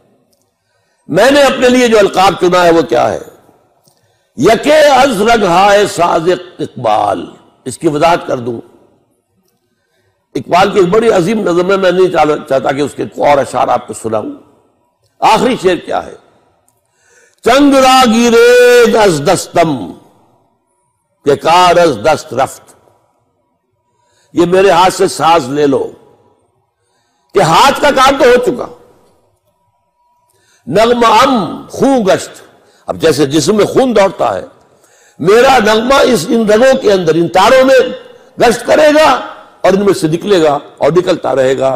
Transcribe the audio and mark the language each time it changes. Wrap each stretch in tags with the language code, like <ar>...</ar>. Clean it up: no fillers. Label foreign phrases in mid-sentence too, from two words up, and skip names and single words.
<ur>میں نے اپنے لیے جو القاب چنا ہے وہ کیا ہے؟</ur> <fa>یکے از رگ ہائے ساز اقبال۔</fa> <ur>اس کی وضاحت کر دوں، اقبال کی ایک بڑی عظیم نظم ہے، میں نہیں چاہتا کہ اس کے اور اشعار آپ کو سناؤں. آخری شعر کیا ہے؟</ur> <fa>چنگ را گیرید از دستم کہ کار از دست رفت.</fa> <ur>یہ میرے ہاتھ سے ساز لے لو کہ ہاتھ کا کام تو ہو چکا.</ur> <fa>نغمہ ام خون گشت،</fa> <ur>اب جیسے جسم میں خون دوڑتا ہے، میرا نغمہ ان رگوں کے اندر، ان تاروں میں گشت کرے گا اور ان میں سے نکلے گا اور نکلتا رہے گا.</ur>